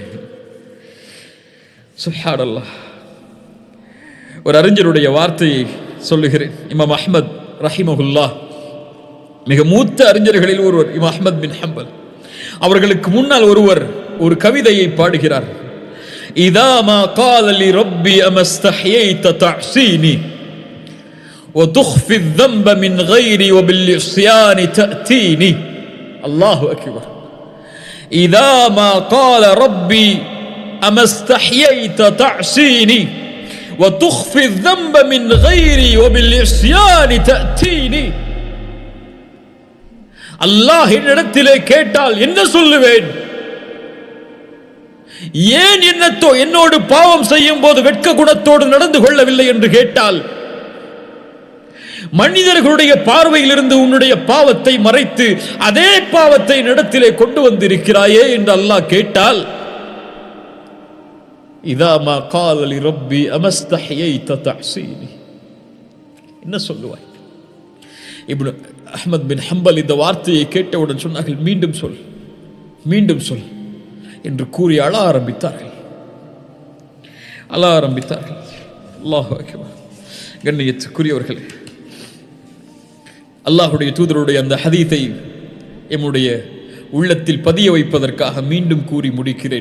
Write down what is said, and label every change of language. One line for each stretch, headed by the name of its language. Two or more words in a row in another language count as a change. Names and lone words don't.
Tamil: சுப்ஹானல்லாஹ். ஒரு அறிஞருடைய வார்த்தையை சொல்லுகிறேன். இமாம் அஹ்மத் ரஹிமஹுல்லாஹ் மிக மூத்த அறிஞர்களில் ஒருவர், இமாம் அஹ்மத் பின் ஹம்பல். அவர்களுக்கு முன்னால் ஒருவர் ஒரு கவிதையை பாடுகிறார்.
Arabic: إذا ما قال لي ربي أما استحييت تعصيني وتخفي الذنب من غيري وبالعصيان تأتيني الله أكبر. إذا ما قال ربي أما استحييت تعصيني وتخفي الذنب من غيري وبالعصيان تأتيني.
Tamil: அல்லாஹ் என்னிடத்திலே கேட்டால் என்ன சொல்லுவேன்? ஏன் என்னோடு பாவம் செய்யும் போது வெட்க குணத்தோடு நடந்து கொள்ளவில்லை என்று கேட்டால், மனிதர்களுடைய பார்வையிலிருந்து உன்னுடைய பாவத்தை மறைத்து அதே பாவத்தை என்னிடத்திலே கொண்டு வந்திருக்கிறாயே என்று அல்லாஹ் கேட்டால்,
Arabic: إذا ما قال لربي أما استحييت تعصيني,
Tamil: என்ன சொல்லுவாய்? இப்னு அஹ்மத் பின் ஹம்பல் இந்த வார்த்தையை கேட்டவுடன் சொன்னார்கள், மீண்டும் சொல், மீண்டும் சொல் என்று கூறி அழ ஆரம்பித்தார்கள்.
Arabic: الله أكبر.
Tamil: கண்ணியத்துக்குரியவர்களே, அல்லாஹுடைய தூதருடைய அந்த ஹதீத்தை எம்முடைய உள்ளத்தில் பதிய வைப்பதற்காக மீண்டும் கூறி முடிக்கிறேன்.